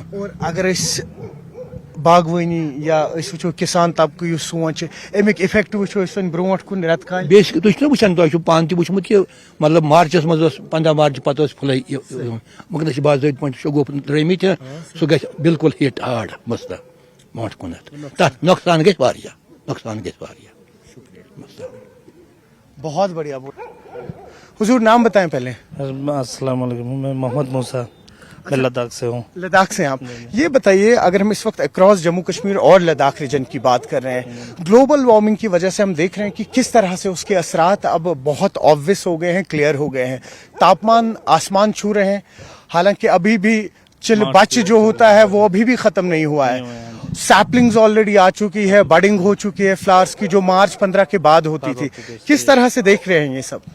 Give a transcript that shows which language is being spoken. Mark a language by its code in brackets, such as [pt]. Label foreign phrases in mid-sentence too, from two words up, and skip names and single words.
[ks] اور اگر أسۍ باغوٲنی یا أسۍ وٕچھو کِسان طبقہٕ یُس سون چھِ اَمیُک اِفیکٹ وٕچھو أسۍ وۄنۍ برونٛٹھ کُن رٮ۪تہٕ کالہِ بیٚیہِ تُہۍ چھِو نا وٕچھان تۄہہِ چھُو پانہٕ تہِ وٕچھمُت کہِ مطلب مارچَس منٛز ٲس 15 مارچہٕ پتہٕ ٲس پھٕلے وٕنکٮ۪نس چھِ باضٲبطہٕ پٲٹھۍ شگوف ترٲمٕتۍ سُہ گژھِ بِلکُل ہِٹ ہاڈ بوٗز سا برونٛٹھ کُنتھ تتھ نۄقصان گژھِ واریاہ [ur] بہت بڑھیا حضور نام بتائیں پہلے السلام علیکم میں محمد موسیٰ میں لداخ سے ہوں لداخ سے ہیں آپ یہ بتائیے اگر ہم اس وقت اکراس جموں کشمیر اور لداخ ریجن کی بات کر رہے ہیں [en] global warming [ur] کی وجہ سے ہم دیکھ رہے ہیں کہ کس طرح سے اس کے اثرات اب بہت آبویس ہو گئے ہیں کلیئر ہو گئے ہیں تاپمان آسمان چھو رہے ہیں حالانکہ ابھی بھی چل بچ جو ہوتا ہے وہ ابھی بھی ختم نہیں ہوا ہے [en] saplings already [ur] آ چکی ہے بڈنگ ہو چکی ہے فلاورز کی جو مارچ 15 کے بعد ہوتی تھی کس طرح سے دیکھ رہے ہیں یہ سب